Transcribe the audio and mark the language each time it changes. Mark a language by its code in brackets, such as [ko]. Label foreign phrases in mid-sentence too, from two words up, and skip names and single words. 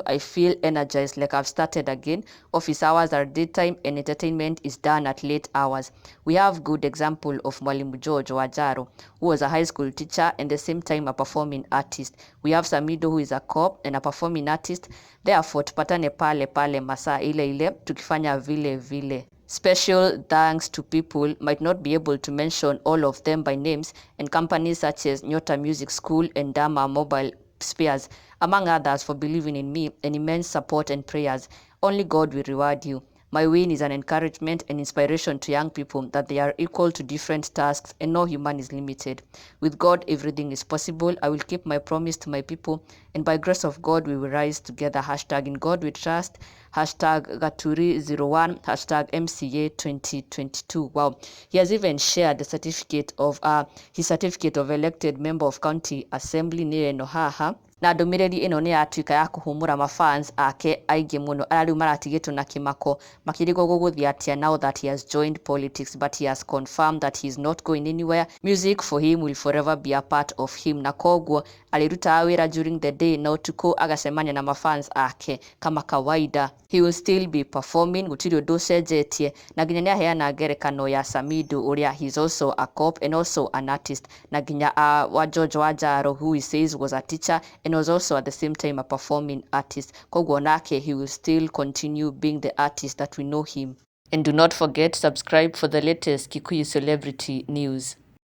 [en] I feel energized, like I've started again. Office hours are daytime and entertainment is done at late hours. We have good example of Mwalimu George Wajaro, who was a high school teacher and at the same time a performing artist. We have Samido, who is a cop and a performing artist. Therefore, [sw] tupatane pale pale masaa ile ile tukifanya vile vile. [en] Special thanks to people, might not be able to mention all of them by names, and companies such as Nyota Music School and Dama Mobile Spares, among others, for believing in me and immense support and prayers. Only God will reward you. My win is an encouragement and inspiration to young people that they are equal to different tasks and no human is limited. With God, everything is possible. I will keep my promise to my people, and by grace of God, we will rise together. Hashtag in God we trust. Hashtag Gaturi01. Hashtag MCA 2022. Wow. He has even shared the certificate of his certificate of elected member of county assembly near Nohaha. [ki] Na ndũmĩrĩri ĩno nĩ yatuĩka ya kũhũmũra mafans ake aingĩ mũno arĩa rĩu maratigĩtwo na kĩmako makĩrigwo gũgũthiĩ atĩa [en] now that he has joined politics, but he has confirmed that he is not going anywhere. Music for him will forever be a part of him, [ki] na koguo alirutaga wĩra [en] during the day [ki] na ũtukũ agacemania na mafans ake [sw] kama kawaida. [en] He will still be performing, [ki] gũtirĩ ũndũ ũcenjetie, na nginya nĩaheana ngerekano ya Samido ũrĩa [en] he is also a cop and also an artist, [ki] na nginya wa George Wajaro, [en] who he says was a teacher and was also at the same time a performing artist. [ki] Koguo nake, [en] he will still continue being the artist that we know him. And do not forget, subscribe for the latest Kikuyu celebrity news.